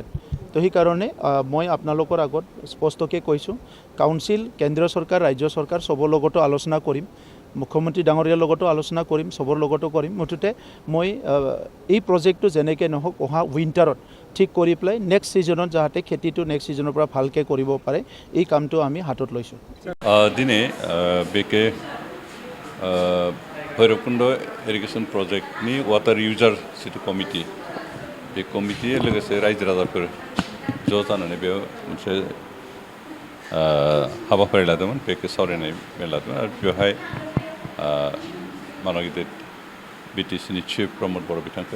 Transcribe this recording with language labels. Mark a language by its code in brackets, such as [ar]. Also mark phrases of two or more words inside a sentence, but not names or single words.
[as] তো সেইকাৰণে মই আপোনালোকৰ আগত স্পষ্টকৈ কৈছোঁ, কাউন্সিল, কেন্দ্ৰীয় চৰকাৰ, ৰাজ্য চৰকাৰ চবৰ লগতো আলোচনা কৰিম, মুখ্যমন্ত্ৰী ডাঙৰীয়াৰ লগতো আলোচনা কৰিম, চবৰ লগতো কৰিম। মুঠতে মই এই প্ৰজেক্টটো যেনেকৈ নহওক অহা উইণ্টাৰত ঠিক কৰি পেলাই [en] next season [as] যাতে খেতিটো [en] next season [as] পৰা ভালকৈ কৰিব পাৰে এই কামটো আমি হাতত লৈছোঁ। [brx] দিনে बेके भैरबकुंड [en] irrigation project water user [brx] जितु कमिटि, बे कमिटि लोगोसे रायजो राजाफोर ज' जानानै बेयाव मोनसे हाबाफारि लादोंमोन, बेखौ सावरायनाय मेल लादोंमोन आरो बेवहाय मानाव गिदिर बिटिसिनि चिफ प्रमद बर' बिथांखौ